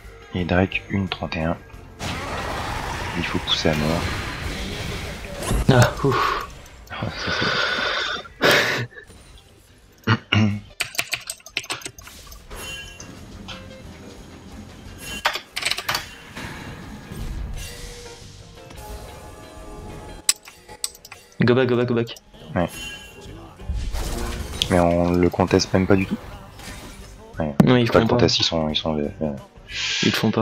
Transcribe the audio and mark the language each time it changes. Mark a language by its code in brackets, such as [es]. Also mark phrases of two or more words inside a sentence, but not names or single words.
[fr] Et Drake 1,31. Il faut pousser à mort. Ah, ouf. Ah, ça, c'est... [en] Go back, go back, go back. [fr] Ouais. Mais on le conteste même pas du tout. Ouais. Non, ils Pas font le pas. conteste, ils sont Ils le font pas.